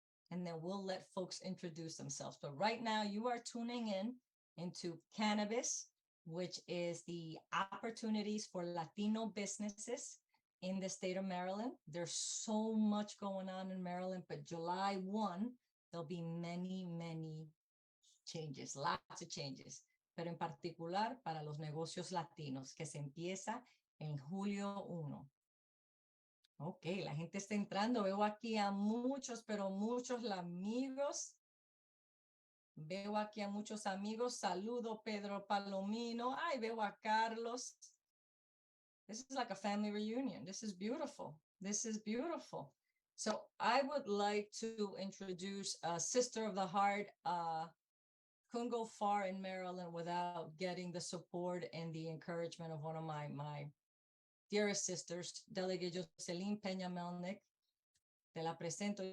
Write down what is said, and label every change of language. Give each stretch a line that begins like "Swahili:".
English: And then we'll let folks introduce themselves. But right now you are tuning in into Cannabis, which is the opportunities for Latino businesses in the state of Maryland. There's so much going on in Maryland, but July 1, there'll be many, many changes, lots of changes.
Spanish: Pero en particular para los negocios latinos, que se empieza en julio 1. Ok, la gente está entrando. Veo aquí a muchos, pero muchos amigos. Veo aquí a muchos amigos. Saludo Pedro Palomino. Ay, veo a Carlos.
English: This is like a family reunion. This is beautiful. This is beautiful. So I would like to introduce a sister of the heart. Couldn't go far in Maryland without getting the support and the encouragement of one of my dearest sisters, Delegate Jocelyn Peña-Melnick.
Spanish: Te la presento.